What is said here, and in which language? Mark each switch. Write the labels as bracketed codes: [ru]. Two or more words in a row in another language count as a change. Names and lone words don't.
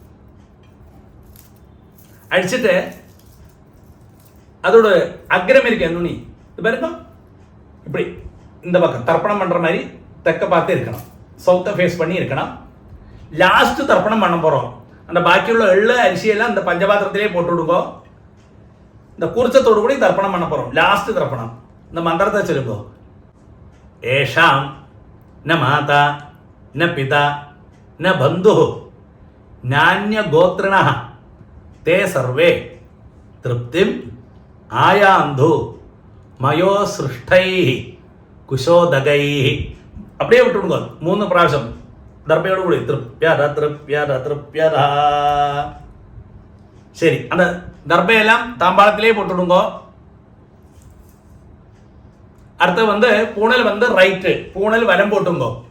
[ta] அழிச்சிட்டு அதோட அக்ரம் இருக்கு நுனி இது பாருங்க இப்படி இந்த பக்கம் தர்ப்பணம் பண்ற மாதிரி தெக்க பார்த்து இருக்கணும், [en] south face [ta] பண்ணி இருக்கணும். லாஸ்ட் தர்ப்பணம் பண்ண போறோம். அந்த பாக்கியுள்ள எள்ளு அரிசியெல்லாம் இந்த பஞ்சபாத்திரத்திலே போட்டு விடுங்க. இந்த கூர்ச்சத்தோடு கூட தர்ப்பணம் பண்ண போறோம். லாஸ்ட் தர்ப்பணம் இந்த மந்திரத்தை சொல்லுங்க. [sa] एषां न माता न पिता न बंधु नान्य गोत्रिण ते सर्वे तृप्तिम आयांधु मयो सृष्टै कुशोदगै. [ta] அப்படியே விட்டுடுங்க 3 பிராവശ്യം தர்ப்பையோடு கூட [sa] तृप्यत तृप्यत तृप्यत. [ta] சரி அந்த தர்ப்பையெல்லாம் தாம்பாளத்திலே போட்டுடுங்க. அடுத்து பூணல் ரைட்டு, பூணல் வலம் போட்டுங்க.